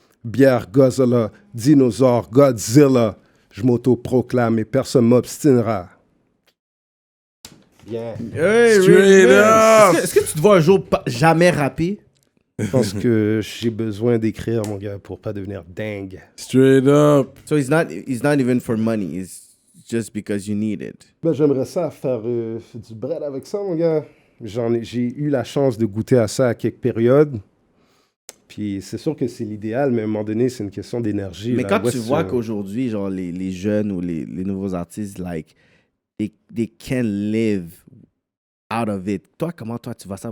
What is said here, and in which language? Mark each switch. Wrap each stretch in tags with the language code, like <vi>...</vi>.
<fr>Bière, Godzilla, dinosaure, Godzilla. Je m'auto-proclame et personne m'obstinera. Bien. Hey,</fr> <en>Straight up!</en> <fr>Est-ce que tu te vois un jour jamais rapper? Je pense que j'ai besoin d'écrire, mon gars, pour pas devenir dingue.</fr> <en>Straight up. So it's not even for money. It's just because you need it.</en> <fr>Ben, j'aimerais ça faire du bread avec ça, mon gars. J'ai eu la chance de goûter à ça à quelques périodes. Puis c'est sûr que c'est l'idéal, mais à un moment donné, c'est une question d'énergie. Mais là. quand tu vois qu'aujourd'hui, genre, les jeunes ou les nouveaux artistes,</fr> <en>like, they can't live out of it.</en> <fr>Toi, comment tu vois ça?</fr>